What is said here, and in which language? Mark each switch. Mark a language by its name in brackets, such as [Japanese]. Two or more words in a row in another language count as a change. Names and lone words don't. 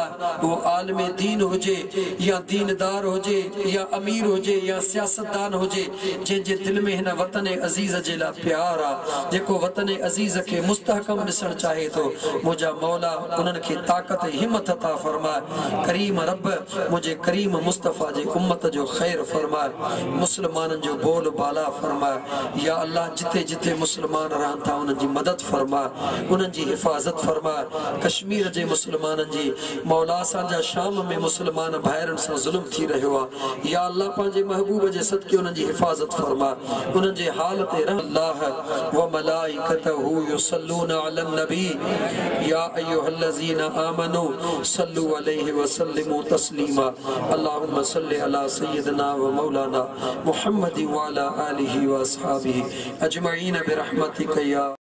[Sindhi] उहो आलिम दीन हुजे या दीनदार हुजे या अमीर हुजे या सियासतदान हुजे, जंहिंजे दिल में हिन वतन अज़ीज़ जे लाइ प्यार आहे, जेको वतन अज़ीज़ खे मुस्तहकम ॾिसणु चाहे थो, मुंहिंजा मौला उन्हनि खे ताक़त हिमत अता फरमाए। करीम रब मुंहिंजे करीम मुस्तफ़ा जे उम्मत जो ख़ैर फरमाए, मुस्लमाननि जो बोल बाला फरमाए। [Arabic] يا الله, [Sindhi] जिते जिते मुस्लमान रहनि था उन्हनि जी मदद फरमाए, उन्हनि जी हिफ़ाज़त फरमाए। कश्मीर जे मुस्लमाननि जी मौला, असांजा शाम में मुस्लमान भाइरनि सां ज़ुल्म थी रहियो आहे, [Arabic] يا الله [Sindhi] पंहिंजे महबूब जे सदके उन्हनि जी हिफ़ाज़त फरमाए, उन्हनि जे हाल ते रहम। [Arabic] الله وملائكته يصلون على النبي يا أيها الذين آمنوا صلوا عليه وسلموا تسليما. اللهم صل على سيدنا ومولانا محمد وعلى آله وأصحابه أجمعين برحمتك يا